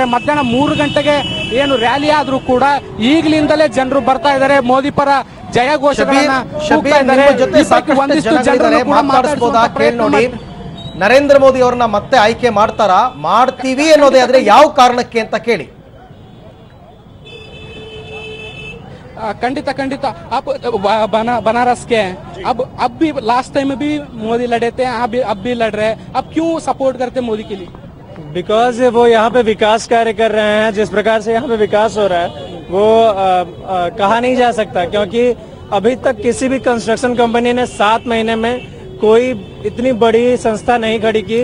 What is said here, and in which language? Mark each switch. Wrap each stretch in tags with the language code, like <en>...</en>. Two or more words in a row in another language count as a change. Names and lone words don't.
<kn>ಮಧ್ಯಾಹ್ನ 3 ಗಂಟೆಗೆ ಏನು ರ್ಯಾಲಿ ಆದ್ರೂ ಕೂಡ ಈಗಲಿಂದಲೇ ಜನರು ಬರ್ತಾ ಇದ್ದಾರೆ. ಮೋದಿ ಪರ ಜಯ ಘೋಷಗಳನ್ನ ನರೇಂದ್ರ ಮೋದಿ ಅವರನ್ನ ಮತ್ತೆ ಆಯ್ಕೆ ಮಾಡ್ತೀವಿ ಅನ್ನೋದೇ ಆದ್ರೆ ಯಾವ ಕಾರಣಕ್ಕೆ ಅಂತ ಕೇಳಿ.</kn> <hi>खंडिता अब बनारस के अब भी</hi> <en>last time</en> <hi>भी मोदी लड़े थे, अब भी लड़ रहे हैं. अब क्यों सपोर्ट करते मोदी के लिए? बिकॉज वो यहाँ पे विकास कार्य कर रहे हैं. जिस प्रकार से यहाँ पे विकास हो रहा है वो कहा नहीं जा सकता, क्योंकि अभी तक किसी भी</hi> <en>construction company</en> <hi>ने 7 महीने में कोई इतनी बड़ी संस्था नहीं खड़ी की.</hi>